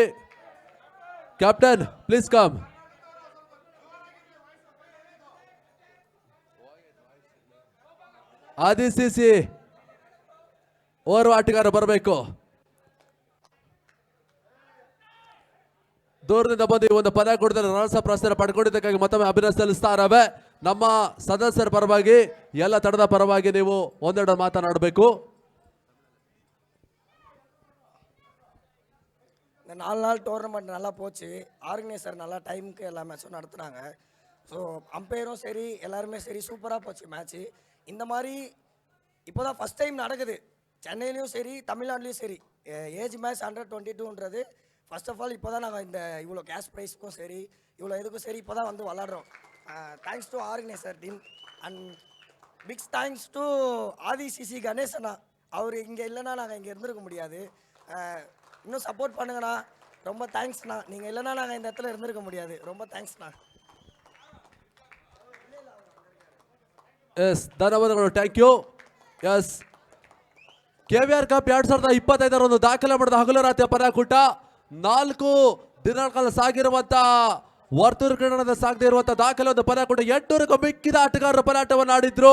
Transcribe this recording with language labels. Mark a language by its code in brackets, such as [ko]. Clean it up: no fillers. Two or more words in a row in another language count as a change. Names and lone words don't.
[en] Captain please come. [kn] ADCC ಓರ್ವ ಆಟಗಾರ ಬರಬೇಕು. ದೂರದಿಂದ ಬಂದು ಈ ಒಂದು ಪಂದ್ಯಕೂಟದಲ್ಲಿ [en] runners up [kn] ಪ್ರೋತ್ಸಾಹ ಪಡ್ಕೊಂಡಿದ್ದಕ್ಕಾಗಿ ಮತ್ತೊಮ್ಮೆ ಅಭಿನಂದನೆ ಸಲ್ಲಿಸ್ತಾ ಇದ್ದೇವೆ. ನಮ್ಮ ಸದಸ್ಯರ ಪರವಾಗಿ, ಎಲ್ಲ ತಂಡದ ಪರವಾಗಿ ನೀವು ಒಂದೆರಡು ಮಾತನಾಡಬೇಕು. [ta] இந்த 4 நாள் டோர்னமெண்ட் நல்லா போச்சு. ஆர்கனைசர் நல்லா டைமுக்கு எல்லா மேட்சும் நடத்துனாங்க. ஸோ அம்பையரும் சரி எல்லாருமே சரி சூப்பராக போச்சு மேட்ச்சு. இந்த மாதிரி இப்போ தான் [en] first time [ta] நடக்குது சென்னையிலையும் சரி தமிழ்நாட்டிலையும் சரி. [en] age match [ta] Under-22ன்றது [en] first of all [ta] இப்போ தான் நாங்கள் இந்த இவ்வளோ [en] cash prize [ta] சரி இவ்வளோ இதுக்கும் சரி இப்போ தான் வந்து விளாட்றோம். [en] thanks to organiser team and big thanks to ADCC கணேசண்ணா. [ta] அவர் இங்கே இல்லைன்னா நாங்கள் இங்கே இருந்திருக்க முடியாது. இன்னும் சப்போர்ட் பண்ணுங்கண்ணா. ரொம்ப தேங்க்ஸ்ண்ணா. நீங்கள் இல்லைன்னா நாங்கள் இந்த இடத்துல இருந்திருக்க முடியாது. ரொம்ப தேங்க்ஸ்ண்ணா. [kn] ಎಸ್, ಧನ್ಯವಾದಗಳು. [en] thank you. [kn] ಎಸ್, KVR ಕಪ್ 2025 ದಾಖಲೆ ಮಾಡಿದ ಹಗಲು ರಾತ್ರಿ ಪಂದ್ಯಕೂಟ 4 ದಿನಗಳ ಕಾಲ ಸಾಗಿರುವಂತ ವರ್ತೂರು ಕ್ರೀಡಾಂಗಣದ ಸಾಗದೆ ಇರುವಂತಹ ದಾಖಲೆ ಒಂದು ಪಂದ್ಯಾಕೂಟ 800ಕ್ಕೂ ಮಿಕ್ಕಿದ ಆಟಗಾರರು ಪಂದ್ಯಾಟವನ್ನು ಆಡಿದ್ರು.